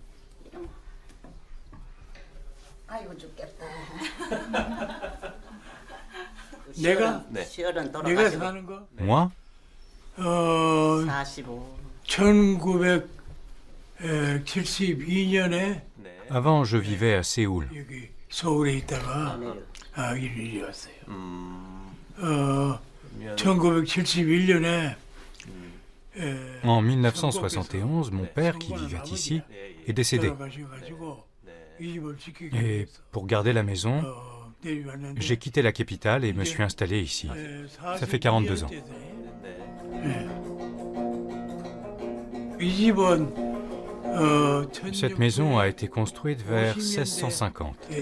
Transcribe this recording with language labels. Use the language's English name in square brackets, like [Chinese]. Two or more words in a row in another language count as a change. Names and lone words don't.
[French] Moi, [Korean] 1972년에 [French] avant, je vivais à Séoul. [Korean] 여기 서울에 있다가 이리 왔어요. 1971년에 [French] En 1971, mon père, qui vivait ici, est décédé. Et pour garder la maison, j'ai quitté la capitale et me suis installé ici. Ça fait 42 ans. Cette maison a été construite vers 1650.